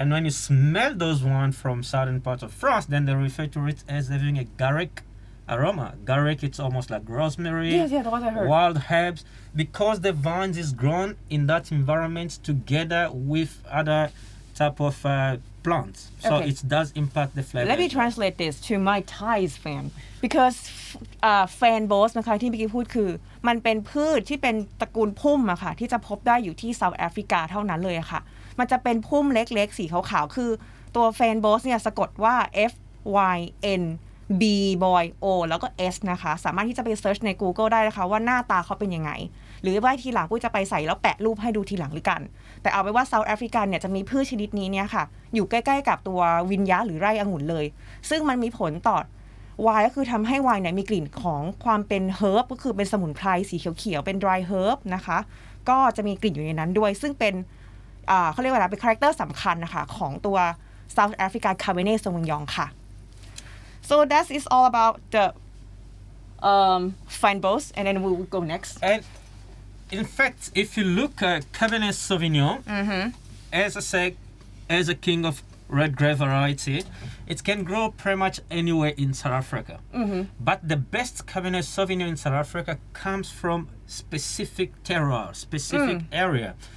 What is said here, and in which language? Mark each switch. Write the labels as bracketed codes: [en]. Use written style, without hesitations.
[en] And when you smell those wines from southern parts of France, then they refer to it as having a garlic aroma. Garlic, it's almost like rosemary, that's what I heard. wild herbs, because the vines is grown in that environment together with other type of plants. So it does impact the flavor. Let me translate this to my Thai fan because [th] Fanboss นะคะที่เมื่อกี้พูดคือมันเป็นพืชที่เป็นตระกูลพุ่มอะค่ะที่จะพบได้อยู่ที่เซาท์แอฟริกาเท่านั้นเลยอะค่ะมันจะเป็นพุ่มเล็กๆสีขาวๆคือตัว Fanboss เนี่ยสะกดว่า F Y N B boy O แล้วก็ S นะคะสามารถที่จะไปเซิร์ชใน Google ได้นะคะว่าหน้าตาเขาเป็นยังไงหรือว่าทีหลังปุ้ยจะไปใส่แล้วแปะรูปให้ดูทีหลังหรือกันแต่เอาไปว่าเซาท์แอฟริกันเนี่ยจะมีพืชชนิดนี้เนี่ยค่ะอยู่ใกล้ๆกับตัววินยะหรือไร่องุ่นเลยซึ่งมันมีผลต่อ ไวน์ก็คือทำให้ไวน์เนี่ยมีกลิ่นของความเป็นเฮิร์บก็คือเป็นสมุนไพรสีเขียวๆเป็น dry herb นะคะก็จะมีกลิ่นอยู่ในนั้นด้วยซึ่งเป็นเขาเรียกว่าอะไรเป็นคาแรคเตอร์สำคัญนะคะของตัว South African Cabernet Sauvignon ค่ะ [en] so that is all about the Fanboss and then we will go next And in fact, if you look at Cabernet Sauvignon, as I say, as a king of red grape variety, it can grow pretty much anywhere in South Africa. But the best Cabernet Sauvignon in South Africa comes from specific terroir, specific area.